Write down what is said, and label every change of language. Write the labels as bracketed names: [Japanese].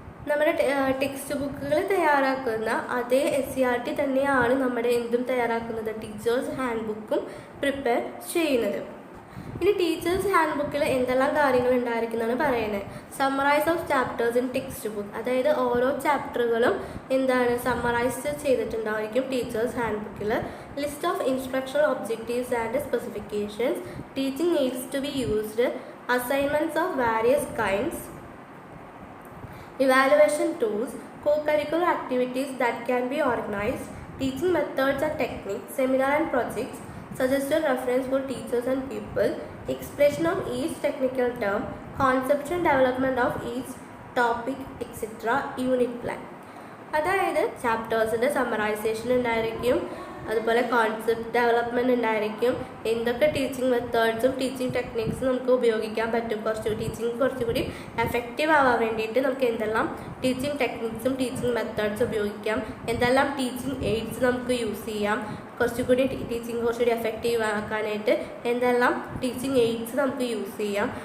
[Malayalam] നമ്മുടെ ടെക്സ്റ്റ് ബുക്കുകൾ തയ്യാറാക്കുന്ന അതേ SCERT തന്നെയാണ് നമ്മുടെ എന്തും തയ്യാറാക്കുന്നത്, ടീച്ചേഴ്സ് ഹാൻഡ് ബുക്കും പ്രിപ്പയർ ചെയ്യുന്നത്. ഇനി ടീച്ചേഴ്സ് ഹാൻഡ് ബുക്കിൽ എന്തെല്ലാം കാര്യങ്ങൾ ഉണ്ടായിരിക്കുന്നതാണ് പറയുന്നത്. [English] summarise of chapters in text book, [Malayalam] അതായത് ഓരോ ചാപ്റ്ററുകളും സമ്മറൈസ് ചെയ്തിട്ടുണ്ടായിരിക്കും ടീച്ചേഴ്സ് ഹാൻഡ് ബുക്കിൽ. [English] List of instructional objectives and specifications, teaching needs to be used, assignments of various kinds, evaluation tools, co-curricular activities that can be organized, teaching methods and techniques, seminar and projects, suggested reference for teachers and people, expression of each technical term, conceptual development of each topic, etc. Unit plan. [Malayalam] അതായത് ചാപ്റ്റേഴ്സിൻ്റെ summarisation ഉണ്ടായിരിക്കും, അതുപോലെ concept development ഉണ്ടായിരിക്കും, എന്തൊക്കെ teaching മെത്തേഡ്സും teaching ടെക്നിക്സും നമുക്ക് ഉപയോഗിക്കാൻ പറ്റും, teaching കുറച്ചുകൂടി effective ആവാൻ വേണ്ടിയിട്ട് നമുക്ക് എന്തെല്ലാം ടീച്ചിങ് ടെക്നിക്സും ടീച്ചിങ് മെത്തേഡ്സ് ഉപയോഗിക്കാം, എന്തെല്ലാം ടീച്ചിങ് എയ്ഡ്സ് നമുക്ക് യൂസ് ചെയ്യാം, കുറച്ചുകൂടി ടീച്ചിങ് കുറച്ചുകൂടി എഫക്റ്റീവ് ആക്കാനായിട്ട് എന്തെല്ലാം ടീച്ചിങ് എയ്ഡ്സ് നമുക്ക് യൂസ് ചെയ്യാം.